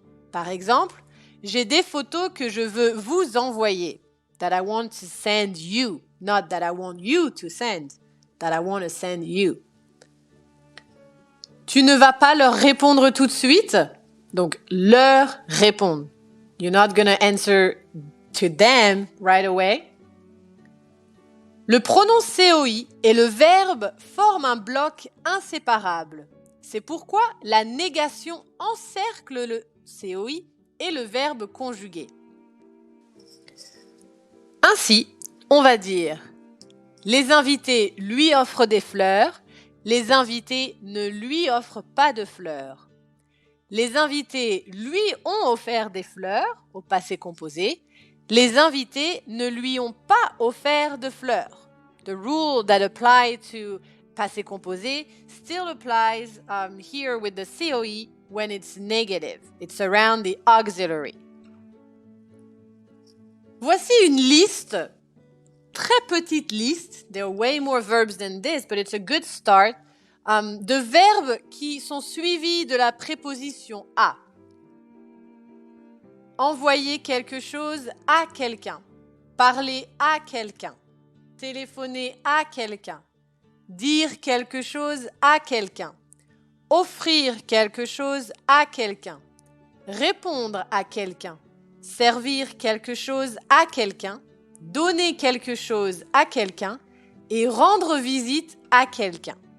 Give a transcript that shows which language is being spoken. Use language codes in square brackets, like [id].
[fr] Par exemple, j'ai des photos que je veux vous envoyer, [en] that I want to send you, not that I want you to send, that I want to send you. [fr] Tu ne vas pas leur répondre tout de suite? Donc, leur répondre. [en] You're not gonna answer to them right away. [fr] Le pronom COI et le verbe forment un bloc inséparable. C'est pourquoi la négation encercle le COI et le verbe conjugué. Ainsi, on va dire les invités lui offrent des fleurs, les invités ne lui offrent pas de fleurs. Les invités lui ont offert des fleurs, au passé composé. Les invités ne lui ont pas offert de fleurs. [en] The rule that applies to passé composé still applies here with the COE when it's negative. It's around the auxiliary. [fr] Voici une liste, très petite liste. [en] There are way more verbs than this, but it's a good start. [fr] De verbes qui sont suivis de la préposition à. Envoyer quelque chose à quelqu'un. Parler à quelqu'un. téléphoner à quelqu'un, dire quelque chose à quelqu'un, offrir quelque chose à quelqu'un, répondre à quelqu'un, servir quelque chose à quelqu'un, donner quelque chose à quelqu'un et rendre visite à quelqu'un.